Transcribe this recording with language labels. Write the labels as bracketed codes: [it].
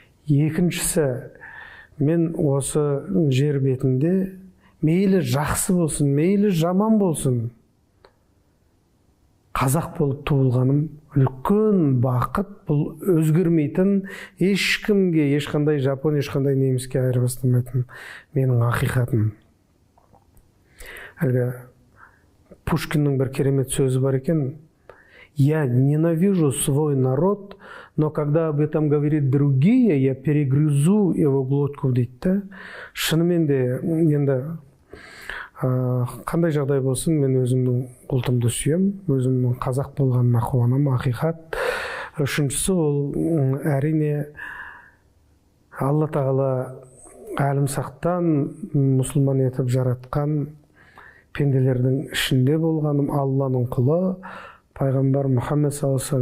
[kk] Екіншісі, мен осы жер бетінде мейлі жақсы болсын, мейлі жаман болсын, қазақ болып туылғаным үлкен бақыт. Бұл өзгермейтін, ешкімге, ешқандай жапон, ешқандай неміске айырбастамайтын менің ақиқатым. Әлгі Пушкиннің бір керемет сөзі бар екен: [ru] «Я ненавижу свой народ, но когда об этом говорит другие, я перегрызу его глотку» дейді. [kk] Шынымен де, енді қандай жағдай болсын, мен өзімнің ұлтымды сүйем, өзімнің қазақ болғанына қуанам, ақиқат. Үшіншісі, ол әрине Алла тағала әлімсақтан мұсылман етіп жаратқан пенделердің ішінде болғаным, Алланың құлы, пайғамбар Мұхаммед с.а.в.